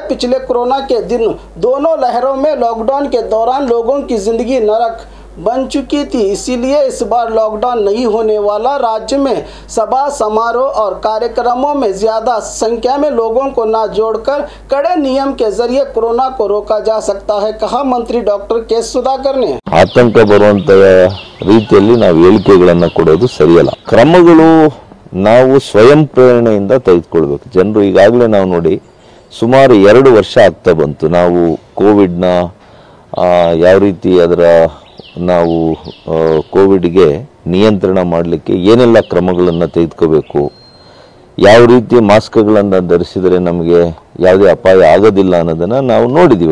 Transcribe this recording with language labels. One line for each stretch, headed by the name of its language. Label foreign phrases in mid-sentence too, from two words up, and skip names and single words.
Hindi: पिछले कोरोना के दिन दोनों लहरों में लॉकडाउन के दौरान लोगों की जिंदगी नरक बन चुकी थी, इसीलिए इस बार लॉकडाउन नहीं होने वाला। राज्य में सभा समारोह और कार्यक्रमों में ज्यादा संख्या में लोगों को न जोड़कर कड़े नियम के जरिए कोरोना को रोका जा सकता है, कहा मंत्री डॉक्टर के सुधाकर ने।
Kannada: आतंक ಬರುವಂತ ರೀತಿಯಲ್ಲಿ ನಾವು ಹೇಳಿಕೆಗಳನ್ನು ಕೊಡೋದು ಸರಿಯಲ್ಲ. ಕ್ರಮಗಳು ನಾವು ಸ್ವಯಂ ಪ್ರೇರಣೆಯಿಂದ ತೆಗೆದುಕೊಳ್ಳಬೇಕು. ಜನರು ಈಗಾಗಲೇ ನಾವು ನೋಡಿ ಸುಮಾರು 2 ವರ್ಷ ಆಗ್ತಾ ಬಂತು. ನಾವು ಕೋವಿಡ್ನ ಯಾವ ರೀತಿ ಅದರ ನಾವು ಕೋವಿಡ್ಗೆ ನಿಯಂತ್ರಣ ಮಾಡಲಿಕ್ಕೆ ಏನೆಲ್ಲ ಕ್ರಮಗಳನ್ನು ತೆಗೆದುಕೋಬೇಕು, ಯಾವ ರೀತಿ ಮಾಸ್ಕ್ಗಳನ್ನು ಧರಿಸಿದರೆ ನಮಗೆ ಯಾವುದೇ ಅಪಾಯ ಆಗೋದಿಲ್ಲ ಅನ್ನೋದನ್ನು ನಾವು ನೋಡಿದ್ದೀವಿ.